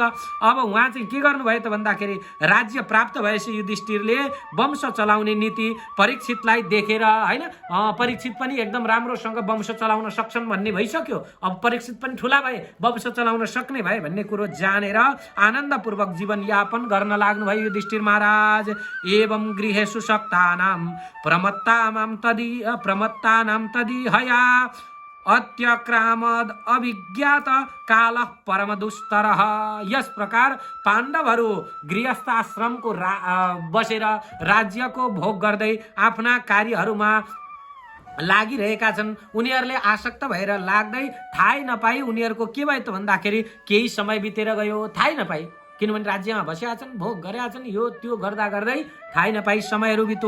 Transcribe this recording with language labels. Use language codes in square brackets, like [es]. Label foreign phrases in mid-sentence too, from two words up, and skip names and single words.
[ne] अब उहाँ चाहिँ के गर्नुभयो त भन्दाखेरि राज्य प्राप्त भएपछि युधिष्ठिरले वंश चलाउने नीति परीक्षितलाई देखेर होइन, परीक्षित पनि एकदम राम्रोसँग वंश चलाउन सक्छन् भन्ने भइसक्यो। अब परीक्षित पनि ठुला भए, वंश चलाउन सक्ने भए भन्ने कुरो जानेर आनन्दपूर्वक जीवनयापन गर्न लाग्नुभयो युधिष्ठिर महाराज। [sa] एवं गृहेषु शक्तानां प्रमत्तानां तदिहया अत्यक्रामद अभिज्ञात कालः परम दुस्तरः। [ne] यस प्रकार पाण्डवहरू गृहस्थाश्रमको बसेर राज्यको भोग गर्दै आफ्ना कार्यहरूमा लागिरहेका छन्। उनीहरूले आसक्त भएर लाग्दै थाहै नपाई उनीहरूको के भयो त भन्दाखेरि केही समय बितेर गयो, थाहै नपाई, किनभने राज्यमा बसेका छन्, भोग गरेका छन्, यो त्यो गर्दा गर्दै थाहै नपाई समयहरू बित्यो।